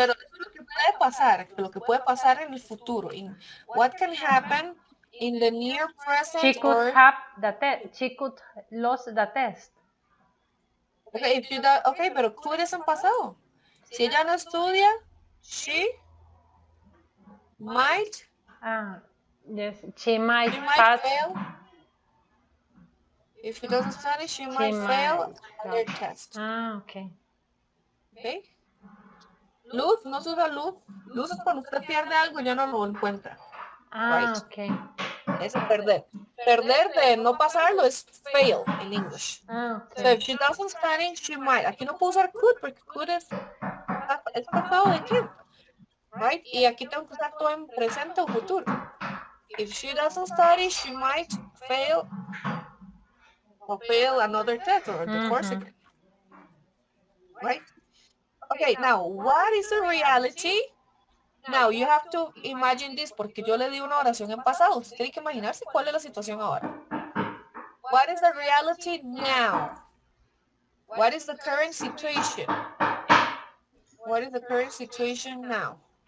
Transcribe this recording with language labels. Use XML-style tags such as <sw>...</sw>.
<es>Pero eso es lo que puede pasar en el futuro.</es> <en>In what can happen in the near present? She could have the test. She could lose the test. Okay, if she does, okay,</en> <es>pero could es en pasado. Si ella no estudia,</es> <en>she might. Yes, she might pass. Fail. If she doesn't study, she might fail another test. Okay.</en> <es>Okay. Luz, no se usa luz. Luz es cuando usted pierde algo y ya no lo encuentra.</es> <en>Right. Okay.</en> <es>Es perder. Perder de no pasarlo es fail en English.</es> <en>Okay. So if she doesn't study, she might.</en> <es>Aquí no puedo usar could porque could es pasado de tiempo. Right? Y aquí tengo que usar todo en presente o futuro.</es> <en>If she doesn't study, she might fail another test or the course again. Right? Okay, now, what is the reality? Now, you have to imagine this,</en> <es>porque yo le di una oración en pasado. Usted tiene que imaginarse cuál es la situación ahora.</es> <en>What is the reality now? What is the current situation? What is the current situation now?</en>